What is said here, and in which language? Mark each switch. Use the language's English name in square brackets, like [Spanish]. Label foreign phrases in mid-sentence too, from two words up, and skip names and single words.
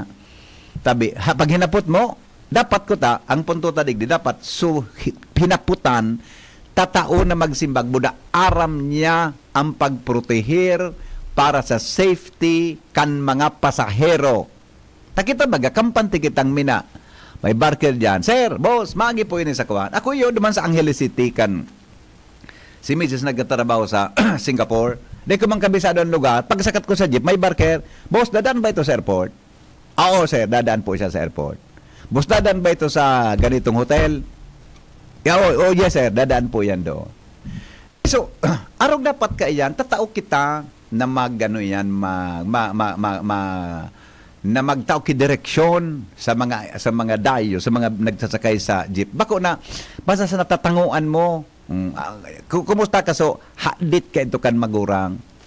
[Bikol] Pag hinapot mo, dapat ko ang punto tadig, dapat hinaputan, tatao na magsimbag, buda aram niya ang pagprotehir para sa safety kan mga pasahero. Takita baga, kampanti kitang mina. [Filipino] May barker dyan. [Bikol] Sir, boss, magi po yun sa kuwan. Ako yun, duman sa Angeles City kan. [Filipino] Si Mrs. nagtatrabaho sa Singapore. Di ko mang kabisado ang lugar. Pagsakat ko sa jeep, may barker. Boss, dadaan ba ito sa airport? Oo, sir, dadaan po siya sa airport. Boss, dadaan ba ito sa ganitong hotel? Yes, sir, dadaan po yan doon. [Bikol] So, arog dapat ka yan, tatao kita na magano yan, na magtao ki direksyon sa mga dayo, sa mga nagsasakay sa jeep. Bako na, basta sa natatanguan mo, kumusta ka, so, hadit ka ito kan magurang.